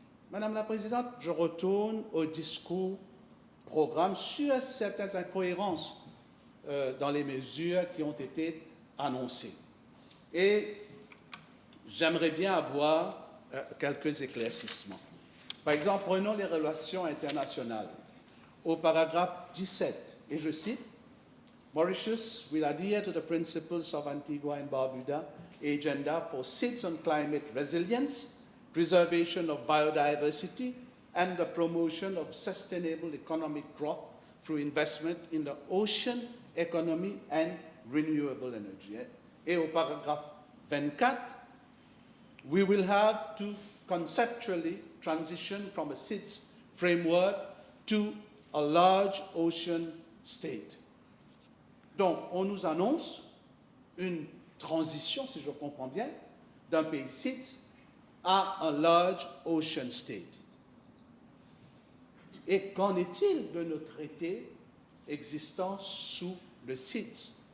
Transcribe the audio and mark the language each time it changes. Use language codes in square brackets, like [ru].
[fr] Madame la Présidente, je retourne au discours programme sur certaines incohérences dans les mesures qui ont été annoncées. Et j'aimerais bien avoir quelques éclaircissements. Par exemple, prenons les relations internationales. Au paragraphe 17, et je cite, [en] Mauritius will adhere to the principles of Antigua and Barbuda Agenda for SIDS on climate resilience, preservation of biodiversity, and the promotion of sustainable economic growth through investment in the ocean economy and renewable energy. [fr] Et au paragraphe 24, [en] we will have to conceptually transition from a SIDS framework to a large ocean state. [fr] Donc, on nous annonce une transition, si je comprends bien, d'un pays SIDS à un large ocean state. Et qu'en est-il de nos traités existants sous le SIDS?